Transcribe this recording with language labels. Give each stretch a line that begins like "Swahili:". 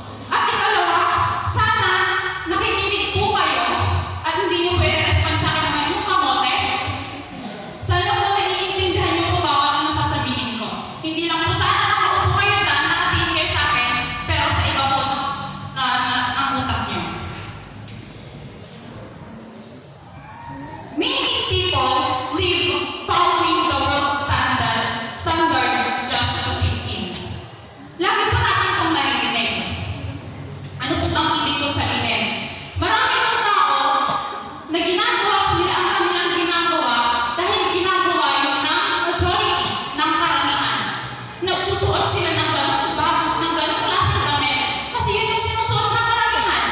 Filipino: At ikalawa, sana nakikinig po kayo at hindi niyo i-respond sa akin naman yung kamote. Sana po naiintindihan niyo po bawat ang masasabihin ko. Hindi lang po sana nakaupo kayo dyan, nakatingin kayo sa akin, pero sa iba po ang utak niyo.
English: Many people live following the world standard just to fit in.
Filipino: Lagi po natin itong naririnig. Ano po ang ibig kong sabihin? Marami pong tao na ginagawa po nila ang kanilang ginagawa dahil ginagawa yun ng majority, ng karamihan. Nagsusuot sila ng ganong klaseng damit kasi yun yung sinusuot ng karamihan.